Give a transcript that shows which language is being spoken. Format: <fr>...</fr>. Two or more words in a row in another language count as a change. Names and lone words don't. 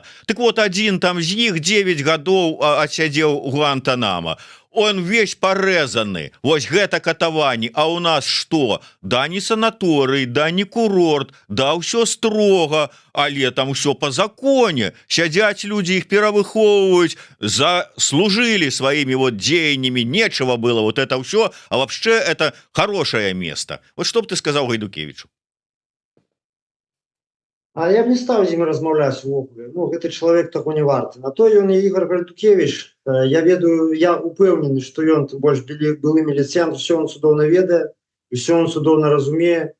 <be>Так вот, адзін там з іх 9 гадоў адсядзеў у Гуантанамо.</be> <ru>Он весь порезаны.</ru> <be>Вось гэта катаванні.</be> <ru>А у нас что?</ru> <be>Да не санаторый, да не курорт, да ўсё строга, але там ўсё</be> <ru>по законе.</ru> <be>Сядзяць людзі, іх перавыхоўваюць,</be> <ru>заслужили своими вот дзеяннями, нечего было вот это ўсё, а вообще это хорошее место. Вот что б ты сказал Гайдукевичу?</ru> <be>А я б не стаў з ім размаўляць увогуле. Ну, гэты чалавек таго не варты. На то ён і Ігор Гайдукевич. Я ведаю, я упэўнены, што ён тым больш былы міліцыянт, усё он цудоўна ведае, усё он цудоўна разумее.</be>